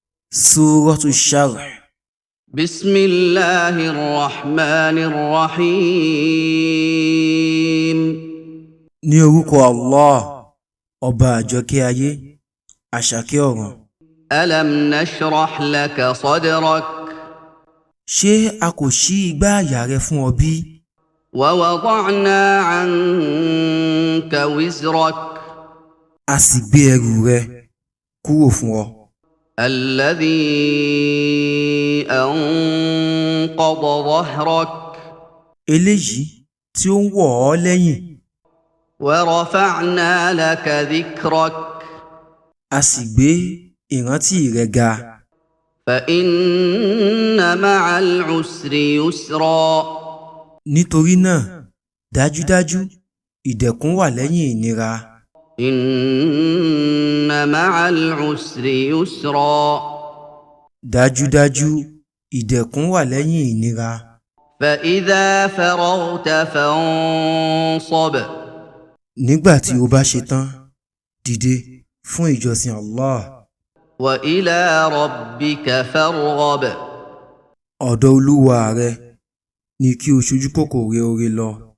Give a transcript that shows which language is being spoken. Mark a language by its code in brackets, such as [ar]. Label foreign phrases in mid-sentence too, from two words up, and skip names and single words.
[ar] سورة الشرح. بسم الله الرحمن الرحيم. [yo] Ní orúkọ Allah, ọba àjọkẹ́ ayé, àṣàkẹ́ ọ̀run. [ar] ألم نشرح لك صدرك [yo] Ṣé a kò ṣí igbá àyà rẹ fún ọ bí? [ar] ووضعنا عنك وزرك [yo] A sì gbé ẹrù rẹ kúrò fún ọ. [ar] الذي أنقض ظهرك [yo] Eléyìí tí ó ń wọ̀ ọ́ lẹ́yìn. [ar] ورفعنا لك ذكرك [yo] A sì gbé ìrántí rẹ ga. [ar] فإن مع العسر يسرا. [yo] Nítorí náà, dájúdájú, ìdẹ̀kùn wà lẹ́yìn ìnira. [ar] إن مع العسر يسرا. [yo] Dájúdájú, ìdẹ̀kùn wà lẹ́yìn ìnira. [ar] فإذا فرغت فانصب. [yo] Nígbà tí o bá ṣe tán, dìde fún ìjọsìn Allah. [ar] وإلى ربك فارغب. [yo] Ọ̀dọ̀ Olúwa rẹ ni kí o ṣojú kòkòrò oore lọ.